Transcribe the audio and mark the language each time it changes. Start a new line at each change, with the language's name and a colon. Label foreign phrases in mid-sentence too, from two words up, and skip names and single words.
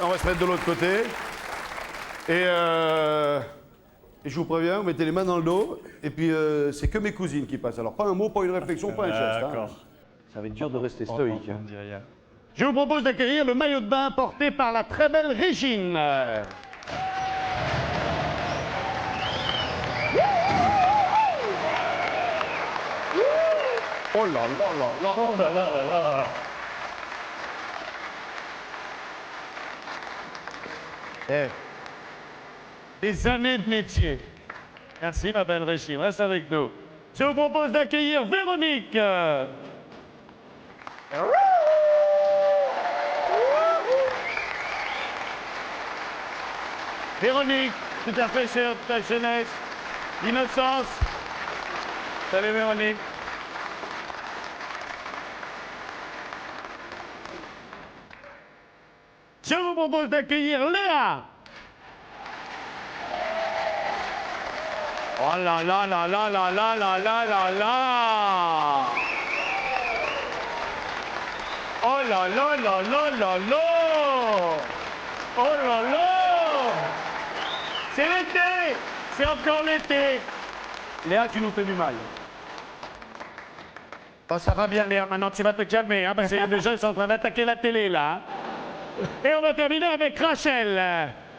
French: On va se mettre de l'autre côté. Et je vous préviens, vous mettez les mains dans le dos. Et puis, c'est que mes cousines qui passent. Alors, pas un mot, pas une réflexion, pas un geste. hein. D'accord. Ça va être dur de rester On stoïque. me dit rien. Je vous propose d'accueillir le maillot de bain porté par la très belle Régine. Oh là là là là. Oh là là là là. Eh. Des années de métier. Merci ma belle Régine, reste avec nous. Je vous propose d'accueillir Véronique. Véronique, tout à fait chère de ta jeunesse, l'innocence. Salut Véronique. Je vous propose d'accueillir Léa. Oh là là là là là là là là là là. Oh là là là là là là. Oh là là. C'est l'été. C'est encore l'été. Léa, tu nous fais du mal. Bon, ça va bien, Léa. Maintenant, tu vas te calmer, hein, parce que les gens sont en train d'attaquer la télé, là. Hein. Et on va terminer avec Rachel.